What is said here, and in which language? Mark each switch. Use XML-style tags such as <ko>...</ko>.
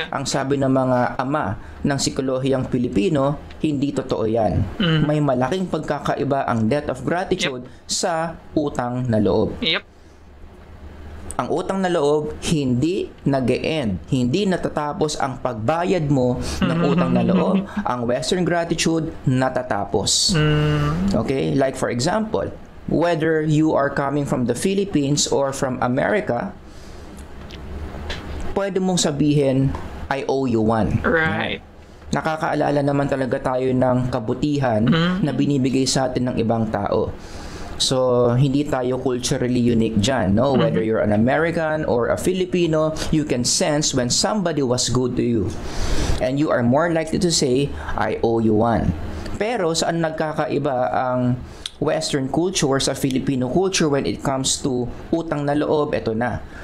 <tl>Ang sabi ng mga ama ng psikolohiyang Pilipino, hindi totoo yan. May malaking pagkakaiba ang debt of gratitude sa utang na loob. Ang utang na loob, hindi nag-e-end. Hindi natatapos ang pagbayad mo ng utang na loob. Ang Western gratitude, natatapos. Okay?</tl> <en>Like for example, whether you are coming from the Philippines or from America,</en> <tl>pwede mong sabihin,</tl> <en>I owe you one. Right.</en> <tl>Nakakaalala naman talaga tayo ng kabutihan na binibigay sa atin ng ibang tao. So, hindi tayo culturally unique dyan, no?</tl> <en>Whether you're an American or a Filipino, you can sense when somebody was good to you. And you are more likely to say, I owe you one.</en> <tl>Pero, saan nagkakaiba ang Western culture sa Filipino culture</tl> <en>when it comes to</en> <tl>utang na loob? Ito na.</tl>